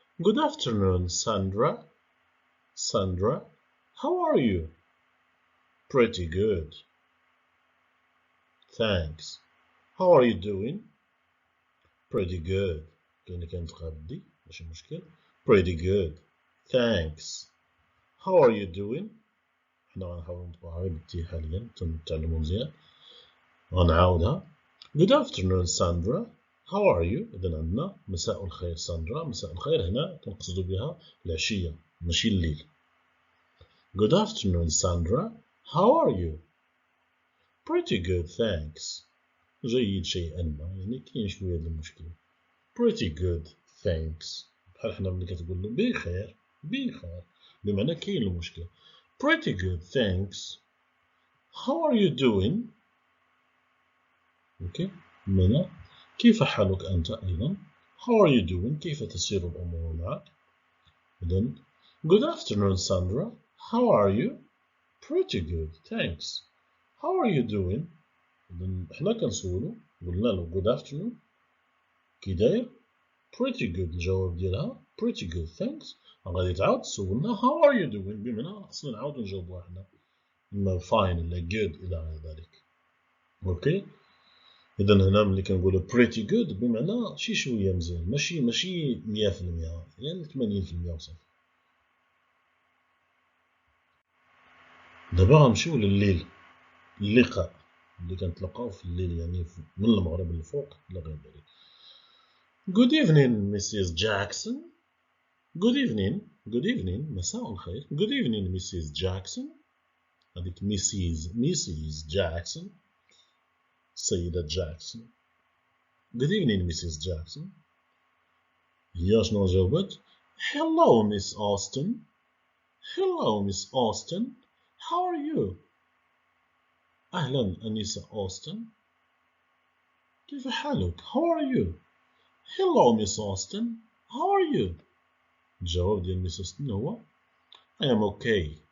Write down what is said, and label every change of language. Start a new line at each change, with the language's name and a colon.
English: good afternoon Sandra. how are you؟ pretty good. thanks. how are you doing؟ pretty good.
Arabic: كانت غادي ماشي مشكل.
English: pretty good. thanks. how are you doing؟
Arabic: حنا غنحاولو نطبقها غير بالتي حاليا تنتعلمو مزيان. غنعاودها.
English: good afternoon Sandra. how are you؟
Arabic: إذا عندنا مساء الخير ساندرا. مساء الخير هنا كنقصدو بها العشية ماشي الليل.
English: good afternoon Sandra. how are you؟ pretty good thanks.
Arabic: جيد شيئا ما، يعني كاين شوية د المشكل.
English: pretty good thanks.
Arabic: بحال حنا ملي كتقول له بخير بمعنى كاين المشكل.
English: pretty good thanks. how are you doing؟
Arabic: اوكي، بمعنى كيف حالك أنت أيضا.
English: how are you doing؟
Arabic: كيف تسير الأمور معك؟ إذن
English: good afternoon Sandra, how are you؟ pretty good, thanks.
Arabic: how are you doing؟ إذن إحنا كنسولو قلنا له
English: good afternoon
Arabic: كي داير؟ pretty good الجواب ديالها
English: pretty good thanks.
Arabic: غادي تعاود تسولنا
English: how are you doing
Arabic: بمعنى خصنا نعاودو نجاوبو حنا إما fine ولا good إلى غير ذلك. أوكي. إذا هنا ملي كنقولو
English: pretty good
Arabic: بمعنى شي شوية مزيان ماشي 100% يعني 80% وصافي. دابا غنمشيو لليل اللقاء اللي كنتلاقاو في الليل يعني من المغرب للفوق إلى غير ذلك.
English: good evening Mrs. Jackson. good evening
Arabic: مساء الخير.
English: good evening Mrs. Jackson. هذيك Mrs. Jackson
Arabic: السيدة جاكسون.
English: good evening Mrs. Jackson.
Arabic: هي شنو جاوبت؟
English: hello Miss Austen. hello Miss Austen. how are you؟
Arabic: أهلا أنسة أوستن كيف حالك؟
English: how are you؟ hello Miss Austen. how are you؟
Arabic: الجواب ديال ميس أوستن هو
English: I am okay.